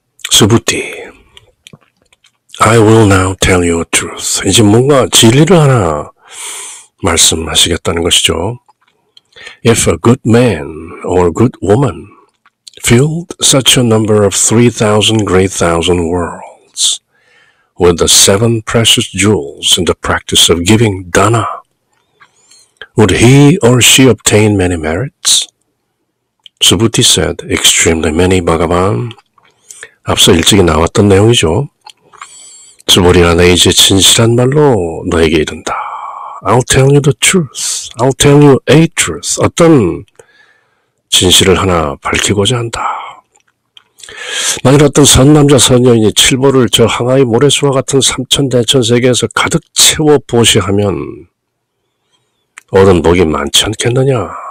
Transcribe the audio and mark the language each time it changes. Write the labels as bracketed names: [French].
[English] 수부티, I will now tell you a truth. [Korean] 이제 뭔가 진리를 하나 말씀하시겠다는 것이죠. [English] If a good man or good woman filled such a number of 3,000 great thousand worlds with the 7 precious jewels in the practice of giving dana, would he or she obtain many merits? Subhuti said, extremely many, Bhagavan. [Korean] 앞서 일찍이 나왔던 내용이죠. 수보리야, 내 이제 진실한 말로 너에게 이른다. [English] I'll tell you the truth. I'll tell you a truth. [Korean] 어떤 진실을 하나 밝히고자 한다. 만일 어떤 선남자 선여인이 칠보를 저 항아리 모래수와 같은 삼천대천 세계에서 가득 채워 보시하면 얻은 복이 많지 않겠느냐.